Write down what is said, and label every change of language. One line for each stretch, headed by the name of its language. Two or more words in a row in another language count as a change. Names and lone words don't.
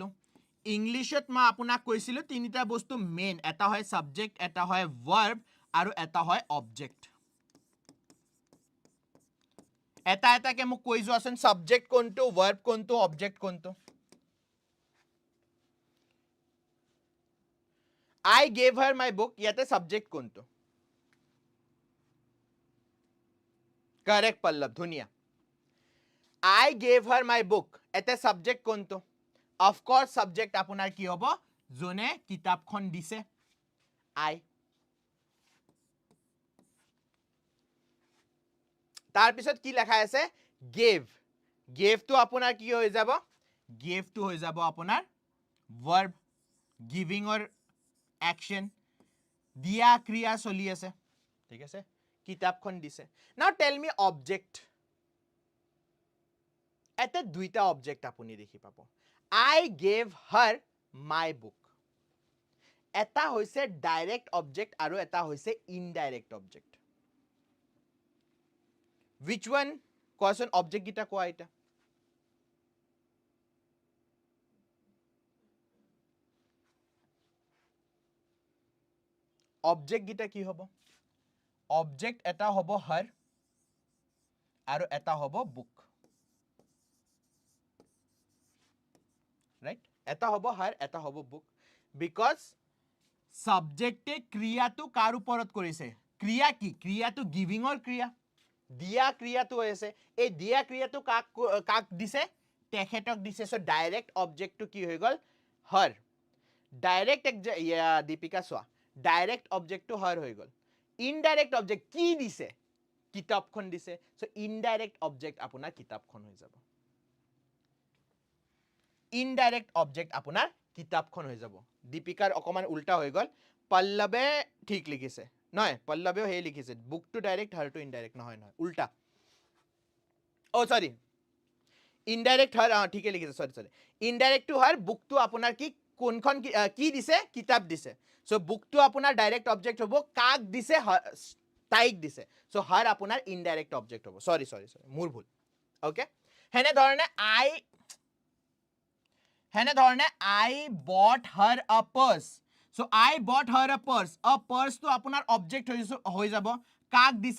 Assamese: ইংলিশত মই আপোনাক কৈছিলো তিনিটা বস্তু মেইন, এটা হয় সাবজেক্ট, এটা হয় verb আৰু এটা হয় object. এটা এটাকে মোক কৈ যোৱাচোন, সাবজেক্ট কোনটো, verb কোনটো, object কোনটো.
English: I gave her my book,
Assamese: ইয়াতে সাবজেক্ট কোনটো. Correct পল্লৱ, ধুনিয়া.
English: I gave her my book,
Assamese: এতে subject কোনটো.
English: Of course subject
Assamese: আপোনাৰ কি হ'ব, জনে কিতাপখন দিছে, I. তাৰ পিছত কি লেখা আছে, gave. Gave to আপোনাৰ কি হৈ যাব, gave to হৈ যাব আপোনাৰ verb,
English: giving or action.
Assamese: দিয়া ক্ৰিয়া চলি আছে, ঠিক আছে, কিতাপখন দিছে.
English: Now tell me object.
Assamese: এতে দুইটা object আপুনি দেখি পাব.
English: I gave her my book.
Assamese: এটা হৈছে
English: direct object
Assamese: আৰু এটা হৈছে
English: indirect object. Which one?
Assamese: কোৱাচোন object গিটা কোৱা এটা. Object গিটা কি হ'ব? Object এটা হ'ব her আৰু এটা হ'ব book.
English: Right?
Assamese: এটা হ'ব her, এটা হ'ব book.
English: Because subject
Assamese: ক্ৰিয়াটো কাৰ ওপৰত কৰিছে? ক্ৰিয়া কি? ক্ৰিয়াটো
English: giving or
Assamese: ক্ৰিয়া? দিয়া ক্ৰিয়াটো হৈছে, এই দিয়া ক্ৰিয়াটো কাক দিছে? তেখেতক দিছে.
English: So direct object
Assamese: টো কি হৈ গল? her. Direct দীপিকা সোৱা,
English: direct object
Assamese: টো her হৈ গল.
English: Indirect object
Assamese: কি দিছে? কিতাপখন দিছে.
English: So indirect object
Assamese: আপোনাৰ কিতাপখন হৈ যাব.
English: Indirect object
Assamese: আপোনাৰ কিতাপখন হৈ যাব. দীপিকাৰ অকমান উল্টা হৈ গল. পল্লৱে ঠিক লিখিছে নহয় পল্লৱেও হে লিখিছে বুক টু ডাইৰেক্ট হার টু ইনডাইৰেক্ট নহয় নহয় উল্টা ও সরি ইনডাইৰেক্ট হার ঠিকই লিখিছে সরি ইনডাইৰেক্ট টু হার বুকটো আপোনাৰ কি কোনখন কি দিছে কিতাপ দিছে সো বুকটো আপোনাৰ
English: direct object
Assamese: হ'ব কাক দিছে তাইক দিছে সো হার আপোনাৰ
English: indirect object
Assamese: হ'ব সরি মোৰ ভুল ওকে হেনে ধৰণে
English: I bought her a purse so I bought her a purse to
Assamese: আপোনাৰ অবজেক্ট হৈ যাব কাক দিছে